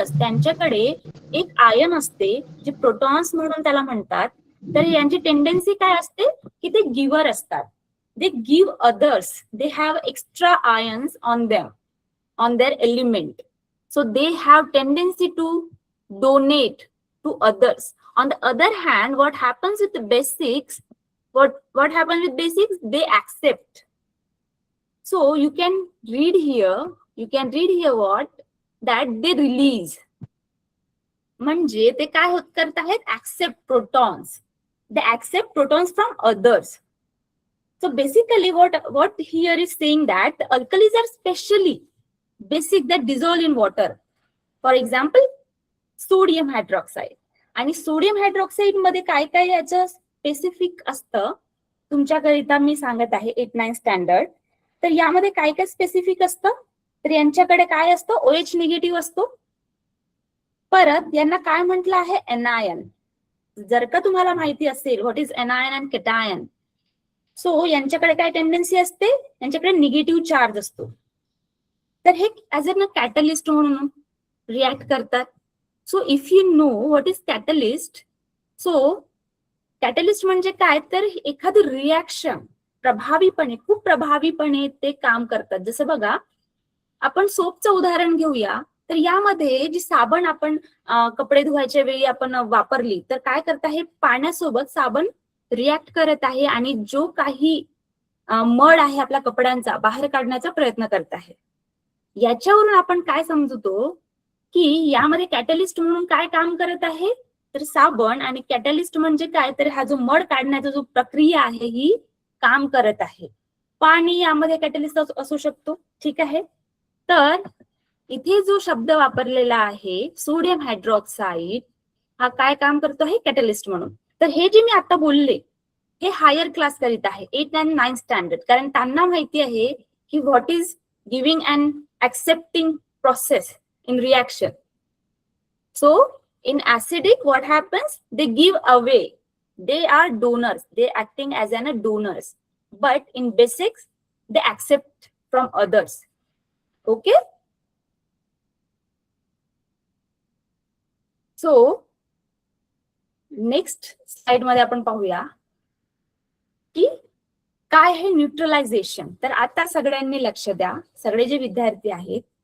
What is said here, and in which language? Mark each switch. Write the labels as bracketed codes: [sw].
[mr] त्यांच्याकडे एक आयन असते जे प्रोटॉन्स म्हणून त्याला म्हणतात. तर यांची टेंडन्सी काय असते की ते गिव्हर असतात. [en] They give others, they have extra ions on them, on their element. So they have tendency to donate to others. On the other hand, what happens with the basics? What happens with basics? They accept. So you can read here what? That they release. [mr] म्हणजे ते काय करत आहेत? [en] Accept protons. They accept protons from others. So basically what here is saying that the alkalis are specially basic that dissolve in water. For example, [mr] sodium hydroxide. आणि sodium hydroxide मध्ये काय काय याचं स्पेसिफिक असतं तुमच्याकरिता मी सांगत आहे 8-9 स्टँडर्ड. तर यामध्ये काय काय स्पेसिफिक असतं? तर यांच्याकडे काय असतं? OH निगेटिव्ह असतो. परत यांना काय म्हटलं आहे? एनायन. जर का तुम्हाला माहिती असेल [en] what is anion and cation, [mr] so यांच्याकडे काय टेंडन्सी असते? यांच्याकडे निगेटिव्ह चार्ज असतो. तर हे ऍज अ कॅटलिस्ट म्हणून रिॲक्ट करतात. [en] So if you know what is catalyst, so catalyst [mr] म्हणजे काय? तर एखादी रिॲक्शन खूप प्रभावीपणे ते काम करतात. जसं बघा, आपण सोपचं उदाहरण घेऊया. तर यामध्ये जी साबण आपण कपडे धुवायच्या वेळी आपण वापरली तर काय करत आहे? पाण्यासोबत साबण रिॲक्ट करत आहे आणि जो काही मड आहे आपल्या कपड्यांचा बाहेर काढण्याचा प्रयत्न करत आहे. याच्यावरून आपण काय समजतो की यामध्ये कॅटलिस्ट म्हणून काय काम करत आहे, तर साबण आणि कॅटलिस्ट म्हणजे काय, तर हा जो मड काढण्याचा जो प्रक्रिया आहे ही काम करत आहे. पाणी यामध्ये कॅटलिस्ट असू शकतो. ठीक आहे. तर इथे जो शब्द वापरलेला आहे सोडियम हायड्रॉक्साईड, हा काय काम करतो आहे, कॅटलिस्ट म्हणून. तर हे जे मी आता बोलले हे हायर क्लास करीत आहे, 8 आणि 9 स्टँडर्ड, कारण त्यांना माहिती आहे की [en] What is giving and accepting process in reaction. So in acidic, what happens? They give away. They are donors. They acting as an donors. But in basics, they accept from others. Okay. So next slide [mr] मध्ये आपण पाहूया की काय आहे neutralisation. तर आता सगळ्यांनी लक्ष द्या, सगळे जे विद्यार्थी आहेत.